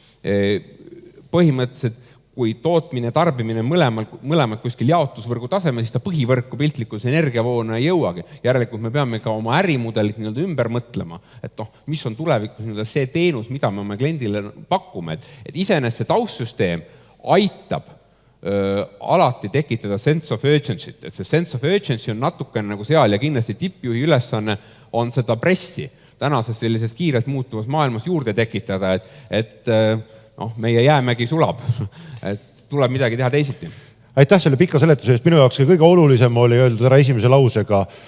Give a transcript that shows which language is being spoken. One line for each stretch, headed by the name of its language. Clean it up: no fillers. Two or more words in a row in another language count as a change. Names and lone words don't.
Estonian: Põhimõtteliselt, kui tootmine ja tarbimine mõlemad kuskil jaotusvõrgu taseme, siis ta põhivõrku piltlikus energiavoona ei jõuagi. Järelikult me peame ka oma ärimudelit nii-öelda ümber mõtlema, et mis on tulevikus nii-öelda see teenus, mida me oma kliendile pakume. Et iseenesest see taustsüsteem aitab alati tekitada
English: sense of urgency,
Estonian: et see
English: sense of urgency
Estonian: on natukene nagu seal ja kindlasti tippjuhi ülesanne on seda pressi tänases sellises kiirelt muutuvas maailmas juurde tekitada, et meie jäämägi sulab, et tuleb midagi teha teisiti. Aitäh selle pika seletuse eest. Minu jaoks kõige olulisem oli öeldud ära esimese lausega.